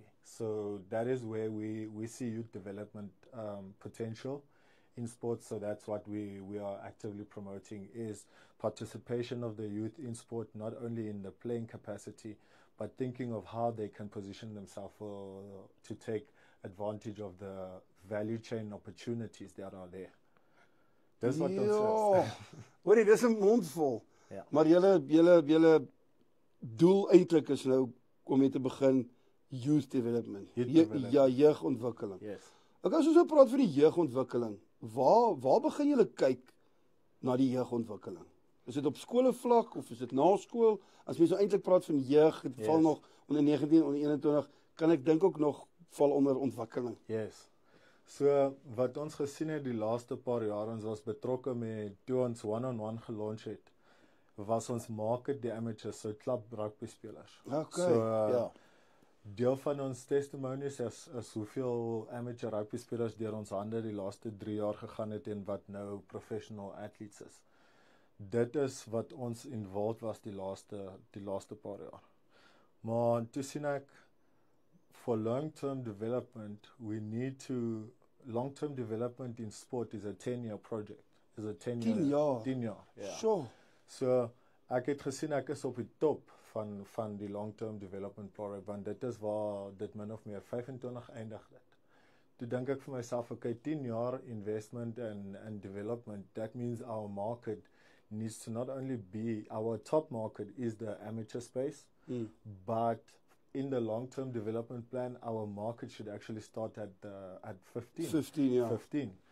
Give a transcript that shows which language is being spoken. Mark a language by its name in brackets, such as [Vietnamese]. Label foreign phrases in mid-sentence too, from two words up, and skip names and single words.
[English] So that is where we see youth development potential in sports. So that's what we are actively promoting, is participation of the youth in sport, not only in the playing capacity, but thinking of how they can position themselves to take advantage of the value chain opportunities that are there. [Afrikaans] Dis wat ons is. Hoorie, dis 'n mondvol. Ja. Maar julle doel eintlik is nou om mee te begin [English] youth development. [Afrikaans] Ja, jeugontwikkeling. Yes. Ek as ons nou praat vir die jeugontwikkeling, waar begin julle kyk na die jeugontwikkeling? Is dit op skoolvlak of is dit na skool? As mens nou eintlik praat van jeug, dit val nog onder 19, onder 21, kan ek dink ook nog val onder ontwikkeling. Yes. So wat ons gesien het die laaste paar jaar, ons was betrokke met toe ons one-on-one gelaunch het, was ons market die amateurs, so klub rugby spelers. Okay, so, ja. Deel van ons testimonies is hoeveel amateur rugby spelers deur ons hande die laaste 3 jaar gegaan het en wat nou [English] professional athletes [Afrikaans] is. Dit is wat ons involved was die laaste paar jaar. Maar toe sien ek, [English] for long-term development, long-term development in sport is a 10-year project. Is a [Afrikaans] 10 jaar. 10 jaar, ja. Sure. So, ek het gesien ek is op die top van die [English] long-term development project, [Afrikaans] want dit is waar dit min of meer 25 eindig het. Toe dink ek vir myself, [English] okay, 10 jaar investment and development, that means our market needs to not only be, our top market is the amateur space, but in the long-term development plan, our market should actually start at 15. [Afrikaans] 15, yeah. 15.